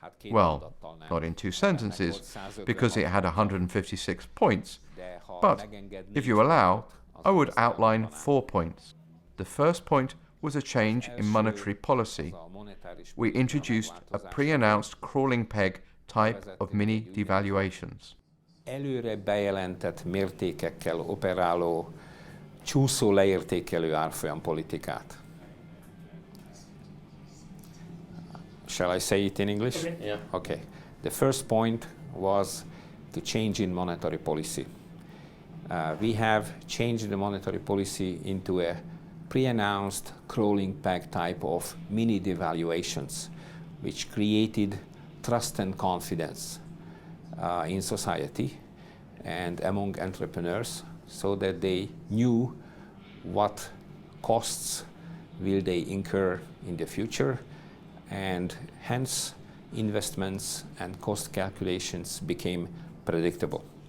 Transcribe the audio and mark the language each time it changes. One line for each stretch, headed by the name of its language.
English: Well, not in 2 sentences, because it had 156 points, but if you allow, I would outline 4 points. The first point was a change in monetary policy. We introduced a pre-announced crawling peg type of mini devaluations.
Hungarian: Előre bejelentett mértékekkel operáló csúszó leértékelő árfolyam politikát.
English: Shall I say it in English? Yeah. Okay. The first point was the change in monetary policy. We have changed the monetary policy into a pre-announced crawling peg type of mini devaluations, which created trust and confidence in society and among entrepreneurs, so that they knew what costs will they incur in the future, and hence investments and cost calculations became predictable.